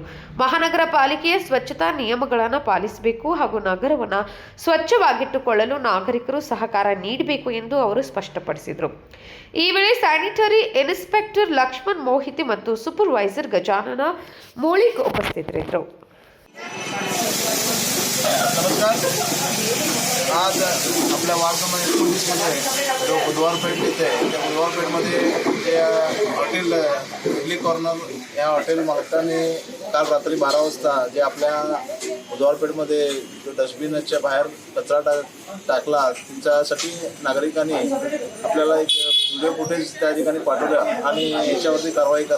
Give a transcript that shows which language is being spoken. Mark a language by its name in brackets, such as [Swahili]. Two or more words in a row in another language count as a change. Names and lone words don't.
[Kannada] ಮಹಾನಗರ ಪಾಲಿಕೆಯ ಸ್ವಚ್ಛತಾ ನಿಯಮಗಳನ್ನು ಪಾಲಿಸಬೇಕು ಹಾಗೂ ನಗರವನ್ನು ಸ್ವಚ್ಛವಾಗಿಟ್ಟುಕೊಳ್ಳಲು ನಾಗರಿಕರು ಸಹಕಾರ ನೀಡಬೇಕು ಎಂದು ಅವರು ಸ್ಪಷ್ಟಪಡಿಸಿದರು. ಈ ವೇಳೆ ಸ್ಯಾನಿಟರಿ ಇನ್ಸ್ಪೆಕ್ಟರ್ ಲಕ್ಷ್ಮಣ್ ಮೋಹಿತಿ ಮತ್ತು ಸೂಪರ್ವೈಸರ್ ಗಜಾನನ ಮೂಳಿಕ್ ಉಪಸ್ಥಿತರಿದ್ದರು. [Marathi] आज आपल्या वार्डामध्ये 19 जो बुधवारपेठ येते त्या बुधवारपेठमध्ये जे हॉटेल इडली कॉर्नर या हॉटेल मालकाने काल रात्री 12 वाजता जे आपल्या बुधवारपेठमध्ये जो डस्टबिनच्या बाहेर कचरा टाकला त्याच्यासाठी नागरिकांनी आपल्याला एक व्हिडिओ फुटेज त्या ठिकाणी पाठवलं आणि याच्यावरती कारवाई करा.